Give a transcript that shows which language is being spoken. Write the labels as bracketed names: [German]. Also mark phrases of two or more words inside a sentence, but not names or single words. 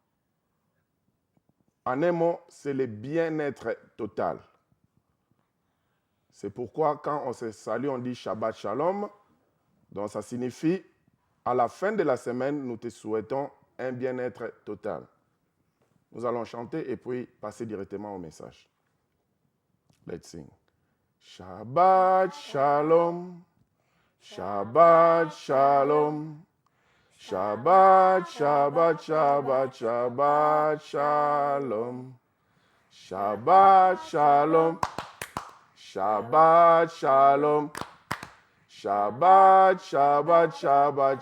[French] En un mot, c'est le bien-être total. C'est pourquoi quand on se salue, on dit [Hebrew] שבת שלום. [French] Donc ça signifie, à la fin de la semaine, nous te souhaitons un bien-être total. Nous allons chanter et puis passer directement au message. [English] Let's sing. [Hebrew] שבת שלום, שבת שלום, שבת, שבת, שבת, שבת שלום, שבת שלום, שבת שלום, שבת, שבת, שבת,